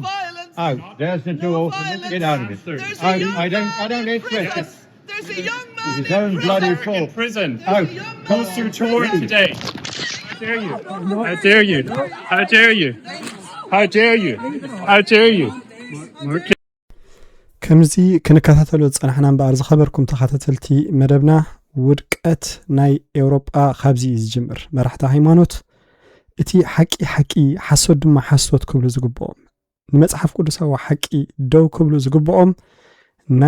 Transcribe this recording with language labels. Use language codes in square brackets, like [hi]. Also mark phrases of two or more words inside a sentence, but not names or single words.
[en] Out. There's the door. Get out of it. I don't interest it. There's a young man His own bloody fault. in prison. Out. Goes through tour today. How dare you? How dare you? How dare you? How dare you? How dare you? [ti] ከምዚ ክንከታተሎ ፀናሕና እምበር ዝኸበርኩም ተኸታተልቲ መደብና ውድቀት ናይ ኤውሮጳ ካብዚ ዝጅምር መራሕቲ ሃይማኖት እቲ ሓቂ ሓሶት ድማ ሓሶት ክብሉ ዝግብኦም ንመጽሓፍ ቅዱሳዊ ሓቂ ደው ክብሉ ዝግብኦም ናይ